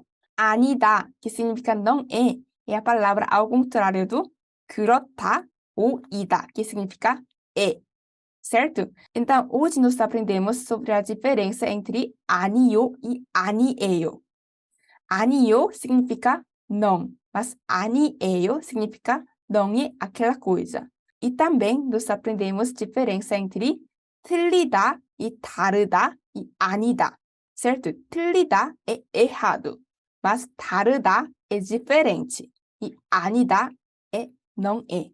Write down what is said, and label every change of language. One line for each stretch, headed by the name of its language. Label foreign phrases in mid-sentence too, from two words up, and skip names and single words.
Portuguese: 아니다, que significa não é a palavra ao contrário do 그렇다 ou 이다, que significa é. Certo? Então, hoje nós aprendemos sobre a diferença entre 아니요 e 아니에요. 아니요 significa não, mas 아니에요 significa não é aquela coisa. E também nós aprendemos a diferença entre 틀리다 e 다르다 e 아니다. Certo? 틀리다 é errado, mas 다르다 é diferente e 아니다 é não é.